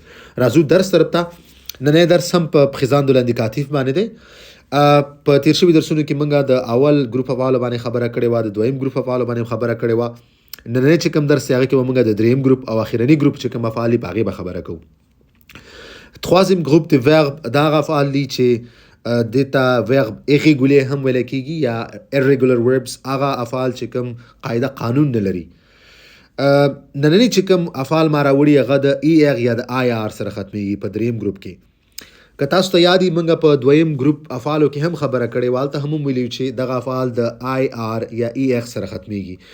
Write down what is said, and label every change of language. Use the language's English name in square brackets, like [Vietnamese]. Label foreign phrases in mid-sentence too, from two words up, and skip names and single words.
[Pashto] راځو درس طرف ته. نننی درس هم په [French] présent de l'indicatif [Pashto] باندې دی. په تیر شوي درسونو کې موږ د اول ګروپ افعالو باندې خبره کړې وه، د دویم ګروپ افعالو باندې خبره کړې وه. نننی چې کوم درس دی هغه کې به موږ د دریم ګروپ او اخرني ګروپ چې کوم افعال دي په هغې به خبره کوو. [French] troisième groupe de verbe [Pashto] دا هغه افعال دي چې دیتا [French] verb irrégulier [Pashto] هم ویل کېږي یا [English] irregular verbs، [Pashto] هغه افعال چې کوم قاعده قانون نه لري. نننی چې کوم افعال ما راوړي هغه د ای ار یا د آی آر سره ختمیږي په دریم ګروپ کې. که تاسو ته یاد وي موږ په دویم ګروپ افعالو کې هم خبره کړې وه، هلته هم ویلي چې دغه افعال د آی آر یا ای اکس سره ختمیږي.